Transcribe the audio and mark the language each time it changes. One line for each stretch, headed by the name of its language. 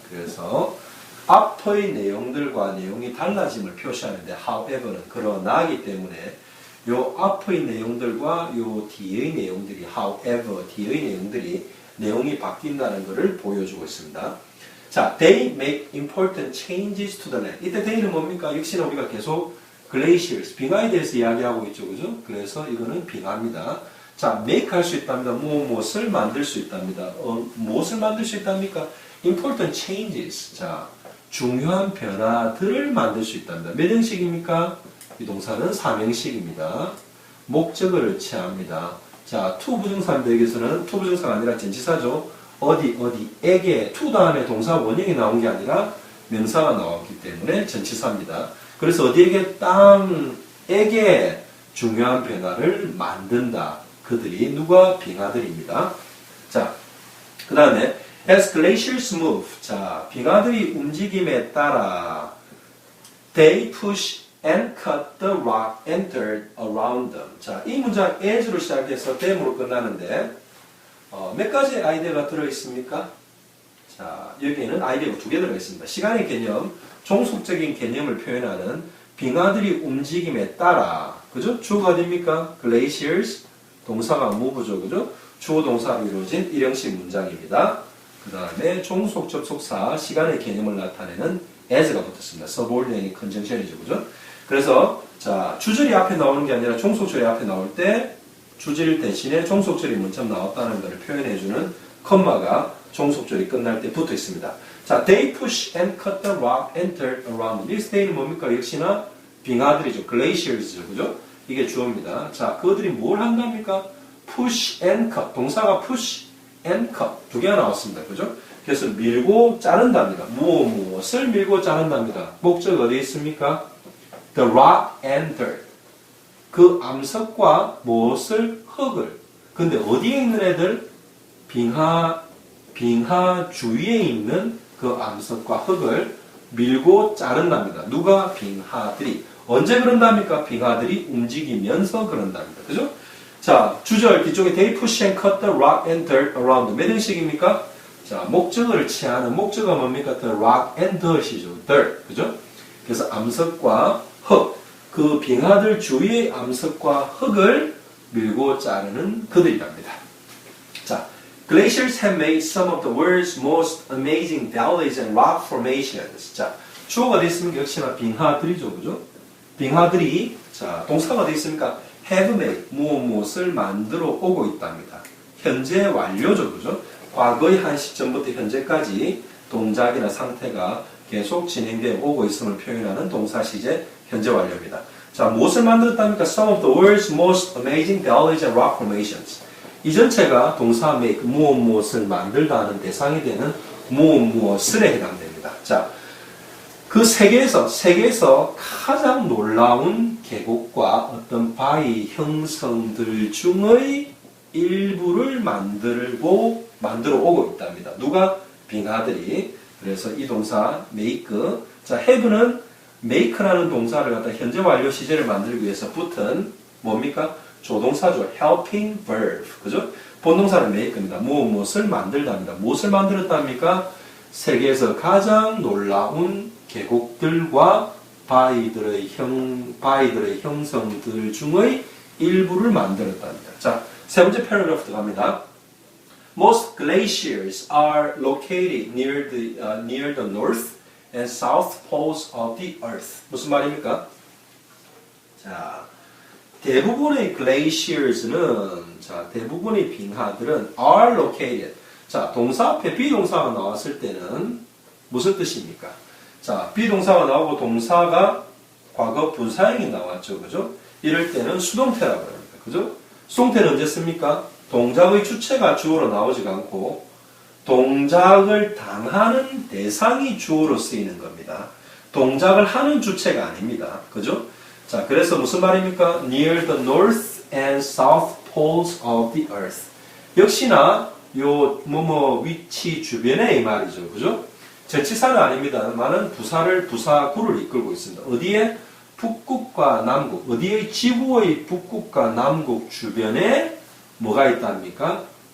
Korean: 그래서 앞의 내용들과 내용이 달라짐을 표시하는데 however는 그러나이기 때문에 요 앞의 내용들과 요 뒤의 내용들이 however 뒤의 내용들이 내용이 바뀐다는 것을 보여주고 있습니다.
English: 자, they make important changes to the land.
Korean: 이때 they는 뭡니까? 역시나 우리가 계속 glaciers, 빙하에 대해서 이야기하고 있죠. 그죠? 그래서 이거는 빙하입니다. 자, make 할 수 있답니다. 무엇을 만들 수 있답니다. 무엇을 만들 수 있답니까?
English: important changes.
Korean: 자, 중요한 변화들을 만들 수 있답니다. 몇 형식입니까? 이 동사는 3형식입니다. 목적어를 취합니다. 자, to 부정사인데 여기서는 to 부정사가 아니라 전치사죠. 어디에게 to 다음에 동사 원형이 나온 게 아니라 명사가 나왔기 때문에 전치사입니다. 그래서 어디에게 땅에게 중요한 변화를 만든다. 그들이 누가? 빙하들입니다.
English: 자, 그 다음에 as glaciers move. 자,
Korean: 빙하들이 움직임에 따라
English: they push and cut the rock entered around them.
Korean: 자, 이 문장 as로 시작해서 them으로 끝나는데 몇 가지 아이디어가 들어있습니까? 자, 여기에는 아이디어가 2개 들어있습니다. 시간의 개념, 종속적인 개념을 표현하는 빙하들이 움직임에 따라, 그죠? 주어가 어딥니까? glaciers, 동사가 move죠, 그죠? 주어 동사로 이루어진 일형식 문장입니다. 그 다음에 종속 접속사, 시간의 개념을 나타내는 as가 붙었습니다.
English: subordinate conjunction
Korean: 이죠, 그죠? 그래서 자, 주절이 앞에 나오는 게 아니라 종속절이 앞에 나올 때 주절 대신에 종속절이 먼저 나왔다는 것을 표현해주는 컴마가 종속절이 끝날 때 붙어 있습니다.
English: 자, they push and cut the rock entered around them.
Korean: 이 they는 뭡니까? 역시나 빙하들이죠. glaciers죠. 그죠? 이게 주어입니다. 자, 그들이 뭘 한답니까?
English: push and cut. 동사가 push and cut.
Korean: 2개가 나왔습니다. 그죠? 그래서 밀고 자른답니다. 무엇을 밀고 자른답니다. 목적 어디에 있습니까?
English: The rock and dirt.
Korean: 그 암석과 무엇을? 흙을. 근데 어디에 있는 애들? 빙하 주위에 있는 그 암석과 흙을 밀고 자른답니다. 누가? 빙하들이. 언제 그런답니까? 빙하들이 움직이면서 그런답니다. 그죠? 자, 주절 뒤쪽에
English: they push and cut the rock and dirt around.
Korean: 몇 형식입니까? 자, 목적어를 취하는 목적어가 뭡니까?
English: The rock and dirt이죠.
Korean: dirt. 그죠? 그래서 암석과 흙. 그 빙하들 주위의 암석과 흙을 밀고 자르는 그들이랍니다.
English: 자, glaciers have made some of the world's most amazing valleys and rock formations.
Korean: 자, 주어가 어디 있습니까? 역시나 빙하들이죠. 그죠? 빙하들이, 자, 동사가 어디 있습니까? have made, 무엇을 만들어 오고 있답니다. 현재 완료죠. 그죠? 과거의 한 시점부터 현재까지 동작이나 상태가 계속 진행되어 오고 있음을 표현하는 동사 시제 현재 완료입니다. 자, 무엇을 만들었답니까?
English: Some of the world's most amazing valleys and rock formations.
Korean: 이 전체가 동사 make, 무엇을 만들다 하는 대상이 되는 무엇을에 해당됩니다. 자, 그 세계에서 가장 놀라운 계곡과 어떤 바위 형성들 중의 일부를 만들어 오고 있답니다. 누가? 빙하들이. 그래서 이 동사 make. 자, have는 make라는 동사를 갖다 현재 완료 시제를 만들기 위해서 붙은 뭡니까? 조동사죠. helping verb. 그죠? 본동사는 make입니다. 무엇을 만들다입니다. 무엇을 만들었답니까? 세계에서 가장 놀라운 계곡들과 바위들의 형성들 중의 일부를 만들었답니다. 자, 세 번째 패러그래프 들어갑니다.
English: Most glaciers are located near the north and south poles of the earth.
Korean: 무슨 말입니까? 자, 대부분의 glaciers는 대부분의 빙하들은 are located. 자, 동사 앞에 비동사가 나왔을 때는 무슨 뜻입니까? 자, 비동사가 나오고 동사가 과거 분사형이 나왔죠. 그죠? 이럴 때는 수동태라고 합니다. 그죠? 수동태는 언제 씁니까? 동작의 주체가 주어로 나오지가 않고 동작을 당하는 대상이 주어로 쓰이는 겁니다. 동작을 하는 주체가 아닙니다. 그죠? 자, 그래서 무슨 말입니까?
English: Near the north and south poles of the earth.
Korean: 역시나 요 위치 주변에 이 말이죠. 그죠? 제치사는 아닙니다만은 부사구를 이끌고 있습니다. 어디에? 북극과 남극. 어디에? 지구의 북극과 남극 주변에 뭐가 있답니까?